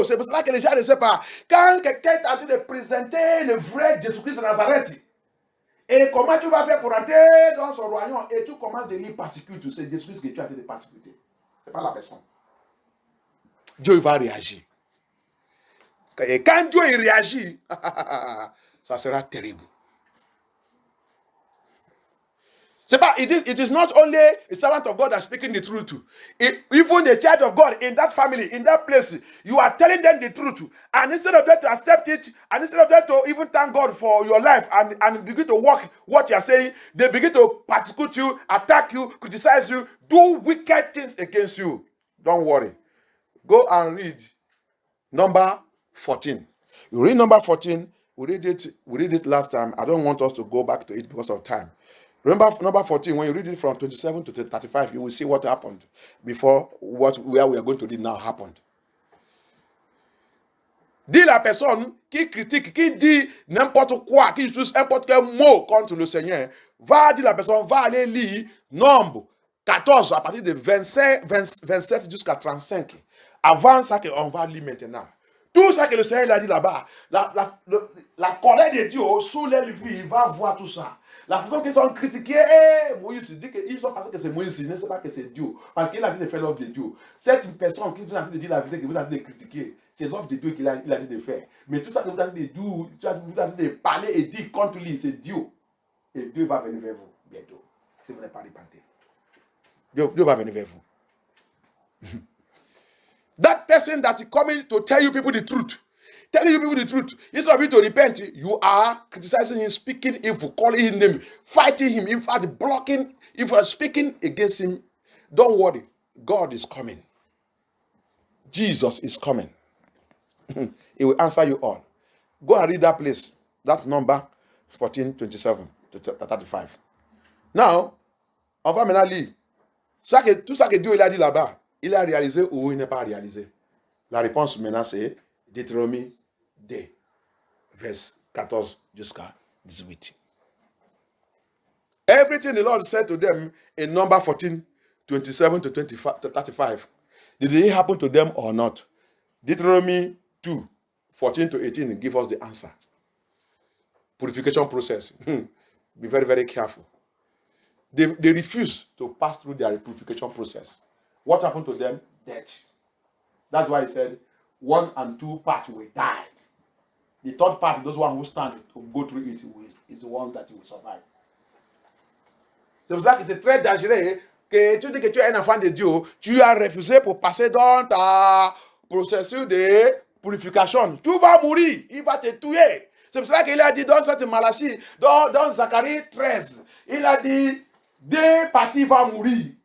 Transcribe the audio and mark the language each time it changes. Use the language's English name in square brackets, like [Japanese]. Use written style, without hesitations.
[French] C'est pour ça que les gens ne savent pas. Quand quelqu'un est en train de présenter le vrai Jésus-Christ de Nazareth, et comment tu vas faire pour entrer dans son royaume, et tu commences de lui persécuter, c'est Jésus-Christ que tu as en train de persécuter. Ce n'est pas la personne. Dieu va réagir. Et quand Dieu il réagit, ça sera terrible. C'est pas, [English] it is not only a servant of God that's speaking the truth. Even the child of God in that family, in that place, you are telling them the truth. And instead of them to accept it, and instead of them to even thank God for your life and begin to work what you are saying, they begin to persecute you, attack you, criticize you, do wicked things against you. Don't worry. Go and read number 14. You read number 14. We read it last time. I don't want us to go back to it because of time. Remember number 14, when you read it from 27 to 35, you will see what happened before where we are going to read now happened. [French] Dis la personne qui critique, qui dit n'importe quoi, qui utilise n'importe quel mot contre le Seigneur, va dire la personne, va aller lire Nombre 14 à partir de 27 jusqu'à 35. Avant ça qu'on va lire maintenant. Tout ça que le Seigneur a dit là-bas, la colère de Dieu soulève lui, il va voir tout ça. La façon qu'ils sont critiqués, Moïse dit qu'ils ont pensé que c'est Moïse, ils ne savent pas que c'est Dieu. Parce qu'il a dit de faire l'œuvre de Dieu. Cette personne qui vous a dit de dire la vérité, que vous avez dit de critiquer, c'est l'œuvre de Dieu qu'il a dit de faire. Mais tout ça que vous avez dit de dire, vous avez dit de parler et dire contre lui, c'est Dieu. Et Dieu va venir vers vous bientôt. Si vous n'êtes pas repenté. Dieu va venir vers vous. [English] That person that is coming to tell you people the truth. Telling you people the truth. Instead of you to repent, you are criticizing him, speaking evil, calling him name, fighting him, in fact, blocking, if you are speaking against him. Don't worry. God is coming. Jesus is coming. He will answer you all. Go and read that place. That number 14, 27 to 35. [French] Now, on va maintenant lire. Tout ça que Dieu il a dit là-bas, il a réalisé ou il n'est pas réalisé? La réponse maintenant c'est Deutéronome 2, verset 14 jusqu'à 18. [English] Everything the Lord said to them in number 14, 27 to 35, did it happen to them or not? Deuteronomy 2, 14 to 18 give us the answer. Purification process. Be very, very careful. They refuse to pass through their purification process. What happened to them? Death. That's why he said 1 and 2 parts will die. The third part, those one who stand to go through it, is the one that will survive. [French] C'est pour ça que c'est très dangereux que tu dis que tu es un enfant de Dieu, tu as refusé pour passer dans ta processus de purification. Tu vas mourir, il va te tuer. C'est pour ça qu'il a dit dans cette Malachie, dans Zacharie 13, il a dit 2 parties vont mourir.